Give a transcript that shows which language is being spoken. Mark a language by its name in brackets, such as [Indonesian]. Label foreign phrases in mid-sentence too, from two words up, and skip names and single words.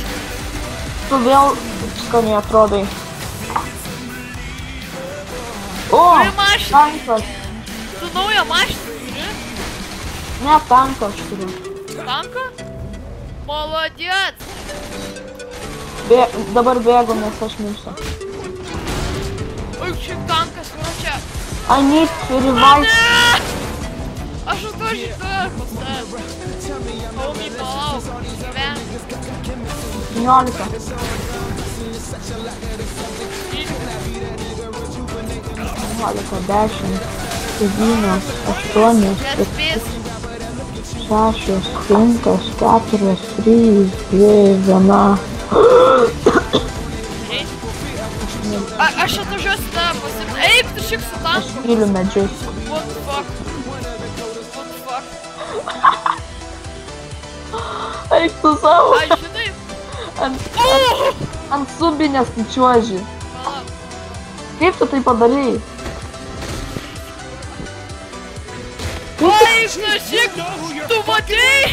[Lithuanian] Tu vėl skaniai atrodai. O, tankas. Tu naują mašiną turi? Ne, tanką aš turiu. Tanką? Molodėt! Dabar bėgu, nes aš mirsiu. Oi, šiaip tankas, kur čia? [English] I need to revive. [Lithuanian] Aš to šitą pastatęs. Homie, palauk. Gyven. 17. 10, 9, 8, 7, 6, 5, 4, 3, 2, 1. Aš atvažiuosiu tą pasiimti. Eik, tu šik su tanku. Aš myliu medžius. [English] What the fuck? What the fuck? [Lithuanian] Eik tu savo. Ai, žinai? Ant subinės tu čiuoži. Palauk. Kaip tu tai padarai? Oi, tu šik, tu matei?